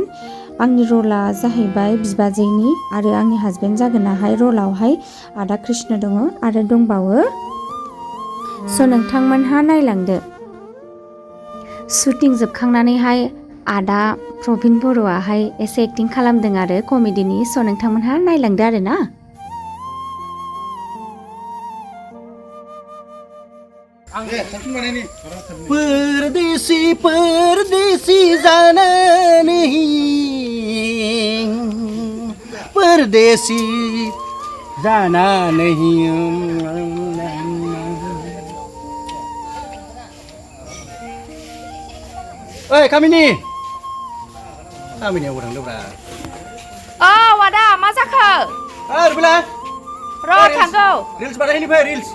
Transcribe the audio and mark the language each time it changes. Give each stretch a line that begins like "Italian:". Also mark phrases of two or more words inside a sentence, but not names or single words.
Bodo: आंनि रला जाहैबाय बिबाजैनि आरो आंनि हाजबेन्ड जागोनाहाय रलावहाय आदा कृष्ण दङ आरो दंबावो। स' नोंथांमोनहा नायलांदो। शुटिं जोबखांनानैहाय आदा प्रबिन बर'आहाय एसे एक्टिं खालामदों आरो कमेडिनि। स' नोंथांमोनहा नायलांदो आरो ना।
Hindi: परदेसी परदेसी जाना नहीं, परदेसी जाना नहीं।
Bodo: ओइ कामिनी कामिनीयाव थांदोब्रा। औ आदा मा जाखो? रुबिला र' थांगौ। रिल्स बानायहैनिफाय रिल्स।